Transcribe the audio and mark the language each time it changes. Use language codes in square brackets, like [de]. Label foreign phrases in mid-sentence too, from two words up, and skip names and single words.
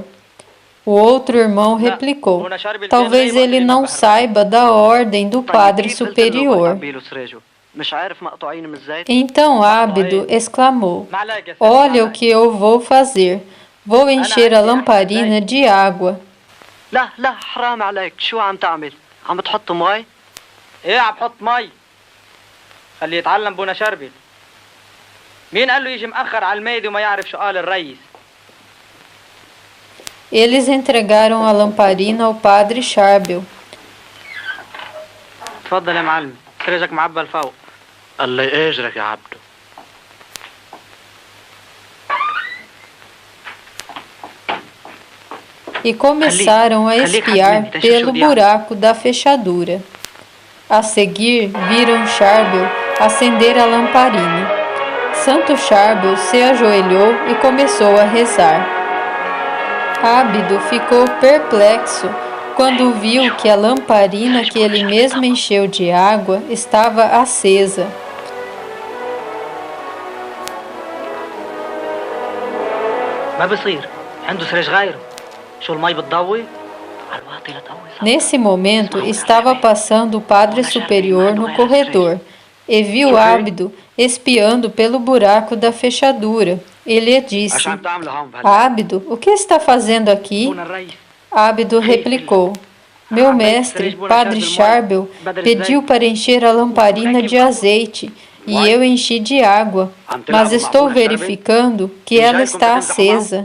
[pt] O outro irmão replicou: Talvez ele não saiba da ordem do Padre Superior. Então Ábido exclamou: Olha o que eu vou fazer. Vou encher a lamparina de água. [ar] لا لا حرام عليك شو عم تعمل؟ عم تحط مي؟ ايه عم بحط مي. خليه يتعلم بونا شربل. مين قال له يجي مأخر على الميدة وما يعرف شو قال الرئيس؟ [pt] Eles entregaram a lamparina ao Padre Charbel. [ar] تفضل يا معلم، سرجك معبى لفوق. الله يأجرك يا عبدو. [pt] E começaram a espiar pelo buraco da fechadura. A seguir, viram Charbel acender a lamparina. Santo Charbel se ajoelhou e começou a rezar. Ábido ficou perplexo quando viu que a lamparina que ele mesmo encheu de água estava acesa. [ar] ما بصير، عنده سرج غيره. شو المي بتضوي؟ [pt] Nesse momento, estava passando o Padre Superior no corredor e viu Ábido espiando pelo buraco da fechadura. Ele disse: Ábido, o que está fazendo aqui? Ábido replicou: Meu mestre, Padre Charbel, pediu para encher a lamparina de azeite e eu enchi de água, mas estou verificando que ela está acesa.